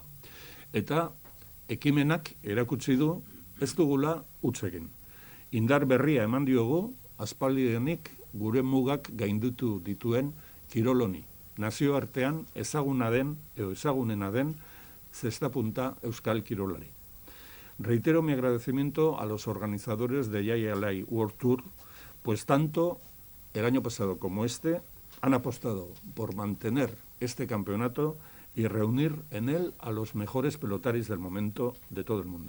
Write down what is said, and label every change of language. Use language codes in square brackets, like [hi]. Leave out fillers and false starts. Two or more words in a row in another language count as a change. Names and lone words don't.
[eu] Eta ekimenak erakutsi du ez dugula huts egin. Indar berria eman diogu, aspaldidenik gure mugak gainditu dituen kiroloni. Nazioartean ezaguna den edo ezagunena den zesta punta euskal kirolari. [es] Reitero mi agradecimiento a los organizadores de Jaia Life World Tour, pues tanto el año pasado como este han apostado por mantener este campeonato y reunir en él a los mejores pelotaris del momento de todo el mundo.